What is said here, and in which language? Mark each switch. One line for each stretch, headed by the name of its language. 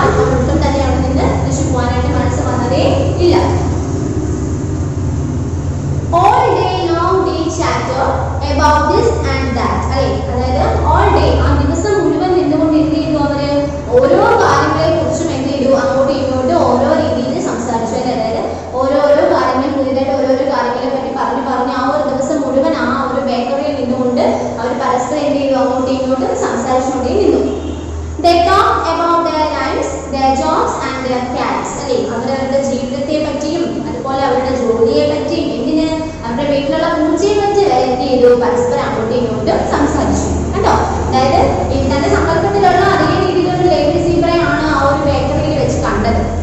Malayalam: ഒട്ടും തന്നെ അവിടെ നിന്ന് തിരിച്ചു പോകാനായിട്ട് മനസ്സ് വന്നതേ ഇല്ല.
English: All day long they chatter about this and that.
Malayalam: അതായത്
English: all day
Malayalam: ആ ദിവസം മുഴുവൻ നിന്നുകൊണ്ട് എന്ത് ചെയ്തു അവര് ഓരോ കാര്യങ്ങളെ കുറിച്ചും എന്ത് ചെയ്തു അങ്ങോട്ടും ഇങ്ങോട്ടും ഓരോ രീതിയിൽ സംസാരിച്ചു. അതായത് ഓരോരോ കാര്യങ്ങൾ പുതിയതായിട്ട് ഓരോരോ കാര്യങ്ങളെ പറ്റി പറഞ്ഞ് ആ ഒരു ദിവസം മുഴുവൻ ആ ഒരു ബേക്കറിയിൽ നിന്നുകൊണ്ട് അവർ പരസ്പരം എന്ത് ചെയ്തു അങ്ങോട്ടും ഇങ്ങോട്ടും സംസാരിച്ചുകൊണ്ടേ നിന്നു.
English: They talk about their lives, their jobs and their cats.
Malayalam: അവരവരുടെ ജീവിതത്തെ പറ്റിയും അതുപോലെ അവരുടെ ജോലിയെ പറ്റിയും എന്തിന് അവരുടെ വീട്ടിലുള്ള പൂച്ചയെ പറ്റി എന്ത് ചെയ്തു പരസ്പരം അങ്ങോട്ടും ഇങ്ങോട്ടും സംസാരിച്ചു. കേട്ടോ, അതായത് തന്റെ സമ്പർക്കത്തിലുള്ള അതേ രീതിയിലുള്ള ലേഡി സീബ്രയാണ് ആ ഒരു ബേക്കറിയിൽ വെച്ച് കണ്ടത്.